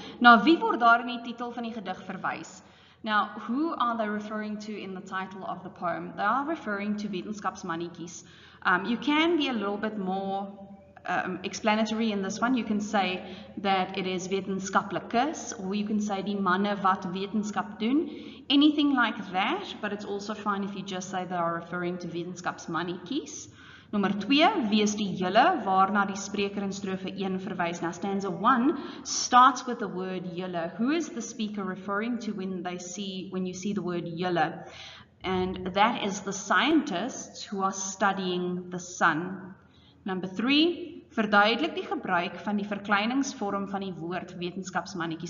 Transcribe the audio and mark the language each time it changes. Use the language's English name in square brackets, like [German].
[Afrikaans] Na wie word daar in die titel van die gedig verwys? [English] Now, who are they referring to in the title of the poem? They are referring to wetenskapsmannetjies. You can be a little bit more explanatory in this one. You can say that it is wetenskaplikes, or you can say [Afrikaans] die manne wat wetenskap doen. [English] Anything like that, but it's also fine if you just say they are referring to wetenskapsmannetjies. [Afrikaans] Nommer 2, wie is die julle, waarna die spreker in strofe 1 verwys. [English] Now, stanza 1 starts with the word julle. Who is the speaker referring to when you see the word julle? And that is the scientists who are studying the sun. Number 3, [Afrikaans] verduidelik die gebruik van die verkleiningsvorm van die woord wetenskapsmannetjie.